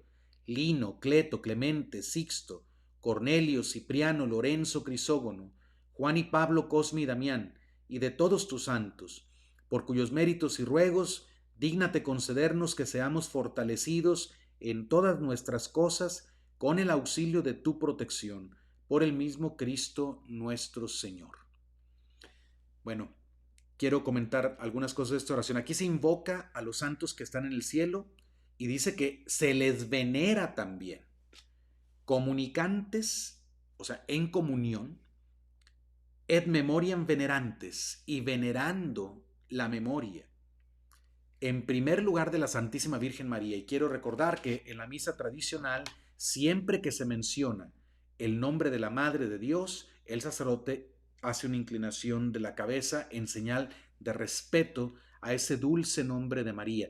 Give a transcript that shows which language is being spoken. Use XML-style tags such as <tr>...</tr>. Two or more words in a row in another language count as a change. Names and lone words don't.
<es>Lino, Cleto, Clemente, Sixto, Cornelio, Cipriano, Lorenzo, Crisógono, Juan y Pablo, Cosme y Damián, y de todos tus santos, por cuyos méritos y ruegos dígnate concedernos que seamos fortalecidos en todas nuestras cosas con el auxilio de tu protección, por el mismo Cristo nuestro Señor. Bueno, quiero comentar algunas cosas de esta oración. Aquí se invoca a los santos que están en el cielo y dice que se les venera también. Comunicantes, o sea, en comunión,</es> <la>et memoriam venerantes,</la> <es>y venerando la memoria. En primer lugar de la Santísima Virgen María. Y quiero recordar que en la misa tradicional, siempre que se menciona el nombre de la Madre de Dios, el sacerdote hace una inclinación de la cabeza en señal de respeto a ese dulce nombre de María.</es>